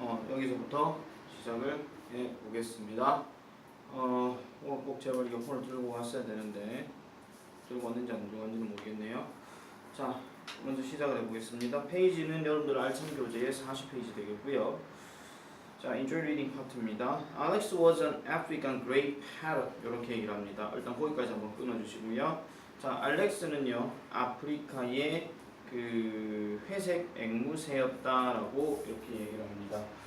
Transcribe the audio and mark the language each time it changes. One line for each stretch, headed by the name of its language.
Korean: 여기서부터 시작을 해보겠습니다. 꼭 제발 이어폰을 들고 왔어야 되는데 들고 왔는지 안 들고 왔는지는 모르겠네요. 자, 먼저 시작을 해보겠습니다. 페이지는 여러분들 알찬 교재의 40페이지 되겠고요. 자, Enjoy Reading 파트입니다.
English: Alex was an African grey parrot.
Korean: 이렇게 얘기를 합니다. 일단 거기까지 한번 끊어주시고요. 자, 알렉스는요, 아프리카의 그 회색 앵무새였다라고 이렇게 얘기를 합니다.